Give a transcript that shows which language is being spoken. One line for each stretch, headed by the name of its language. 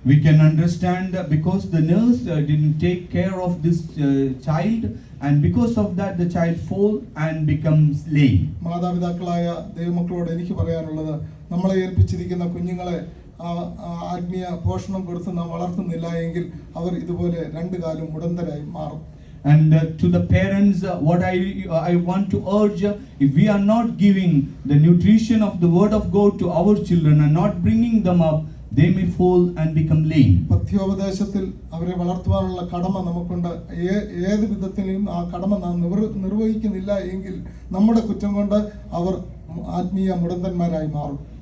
English: We can understand because the nurse didn't take care of this child, and because of that the child fall and becomes lame.
Malayalam: മാതാപിതാക്കളായ ദൈവമക്കളോട് എനിക്ക് പറയാനുള്ളത്, നമ്മളെ ഏൽപ്പിച്ചിരിക്കുന്ന കുഞ്ഞുങ്ങളെ ആത്മീയ പോഷണം കൊടുത്ത് നാം വളർത്തുന്നില്ല എങ്കിൽ അവർ ഇതുപോലെ 2 കാലും മുടന്തരായി മാറും.
English: And to the parents, what I want to urge, if we are not giving the nutrition of the word of God to our children and not bringing them up, they may fall and become lame.
Malayalam: പഥ്യോപദേശത്തിൽ അവരെ വളർത്തുവാനുള്ള കടമ നമുക്കുണ്ട്. ഏത് വിധത്തിലും ആ കടമ നാം നിർവഹിക്കുന്നില്ല എങ്കിൽ നമ്മുടെ കുറ്റം കൊണ്ട് അവർ ആത്മീയ മുടന്തന്മാരായി മാറും.